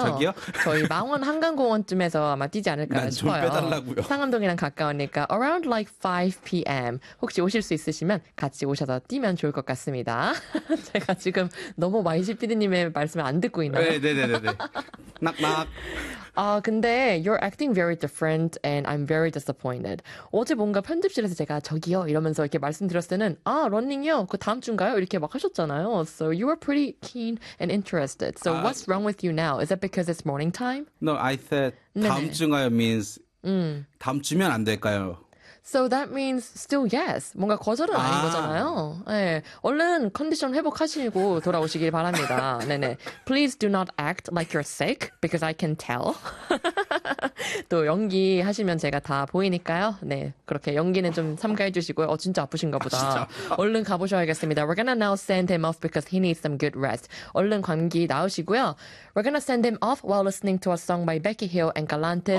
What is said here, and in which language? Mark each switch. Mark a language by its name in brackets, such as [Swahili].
[Korean] 저기요? 저희 망원 한강공원쯤에서 아마 뛰지 않을까 난 싶어요. 난 좀 빼달라고요. 상암동이랑 가까우니까 [English] around like 5 PM [Korean] 혹시 오실 수 있으시면 같이 오셔서 뛰면 좋을 것 같습니다. 제가 지금 너무 YG PD님의 말씀을 안 듣고 있나요? 네. 낙낙. 근데 [English] you're acting very different and I'm very disappointed. [Korean] 어제 뭔가 편집실에서 제가 저기요 이러면서 이렇게 말씀드렸을 때는 아, 런닝이요? 그 다음 주인가요? 이렇게 막 하셨잖아요. [English] So you were pretty keen and interested. So what's wrong with you now? Is it because it's morning time? No, I said [Korean] 다음 주인가요 [English] means [Korean] 다음 주면 안 될까요? [English] So that means still yes. [Korean] 뭔가 거절은 아닌 거잖아요. 네, 얼른 컨디션 회복하시고 돌아오시길 바랍니다. 네네. [English] Please do not act like you're sick because I can tell. [Korean] 또 연기하시면 제가 다 보이니까요. 네, 그렇게 연기는 좀 삼가해 주시고요. 어, 진짜 아프신가 보다. 아, 진짜. 얼른 가보셔야겠습니다. [English] We're gonna now send him off because he needs some good rest. [Korean] 얼른 감기 나으시고요. [English] We're gonna send him off while listening to a song by Becky Hill and Galantis.